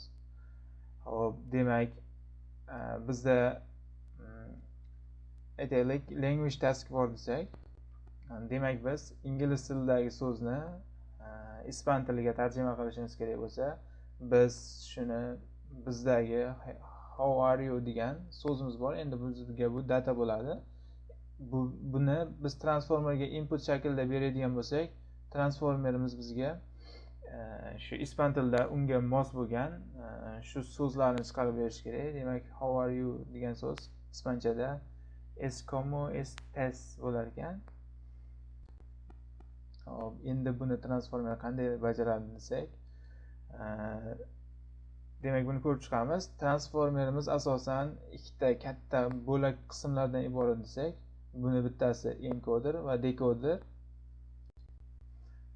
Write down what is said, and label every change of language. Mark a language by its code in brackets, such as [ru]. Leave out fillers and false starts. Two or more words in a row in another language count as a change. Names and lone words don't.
[uz] Hop, demak bizda aytaylik [en] language task [uz] bor desak, demak biz ingliz tilidagi so'zni ispan tiliga tarjima qilishimiz kerak bo'lsa, biz shuni bizdagi [en] how are you [uz] degan so'zimiz bor. Endi bizga bu data bo'ladi. Buni biz transformerga input shaklida beradigan bo'lsak, transformerimiz bizga shu ispan tilida unga mos bo'lgan shu so'zlarni chiqarib berish kerak. Demak, [en] how are you [uz] degan so'z ispanchada [es] es como estés [uz] bo'lar ekan. Hop, endi buni transformer qanday bajaradi desak, demak buni ko'rib chiqamiz. Transformerimiz asosan ikkita katta bo'lak qismlardan iborat desak, buni bittasi encoder va decoder.